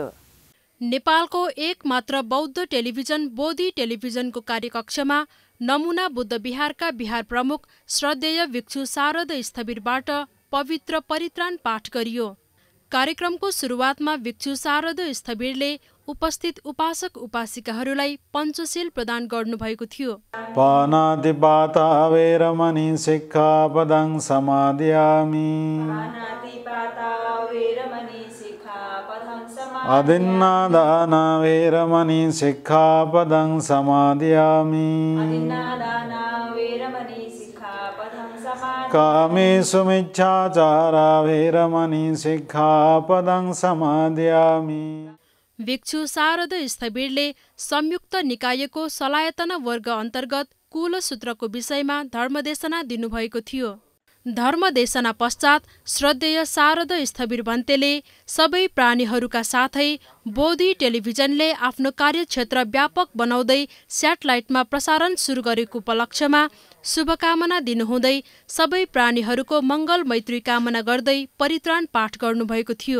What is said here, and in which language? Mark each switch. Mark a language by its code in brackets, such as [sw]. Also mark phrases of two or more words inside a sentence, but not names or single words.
[ne] नेपालको एकमात्र बौद्ध टेलिभिजन बोधी टेलिभिजनको कार्यकक्षमा नमुना बुद्ध विहारका विहार प्रमुख श्रद्धेय भिक्षु शारद स्थवीरबाट पवित्र परित्राण पाठ गरियो। कार्यक्रमको सुरुवातमा भिक्षु शारद स्थवीरले उपस्थित उपासक उपासिकाहरूलाई पञ्चशील प्रदान गर्नुभएको थियो। [pi] पानातिपाता वेरमणि सिक्खापदं समादयामि अदिन्नादाना वेरमणि सिक्खापदं समादयामि कामेषु मिच्छाचारा वेरमणि सिक्खापदं समादयामि। [ne] भिक्षु शारद स्थविरले संयुक्त निकायको सलायतना वर्ग अन्तर्गत कुलसूत्रको विषयमा धर्मदेशना दिनुभएको थियो। धर्मदेशना पश्चात श्रद्धेय शारद स्थविर भन्तेले सबै प्राणीहरूका साथै बोधी टेलिभिजनले आफ्नो कार्यक्षेत्र व्यापक बनाउँदै स्याटेलाइटमा प्रसारण सुरु गरेको उपलक्ष्यमा शुभकामना दिनुहुँदै सबै प्राणीहरूको मङ्गल मैत्री कामना गर्दै परित्राण पाठ गर्नुभएको थियो।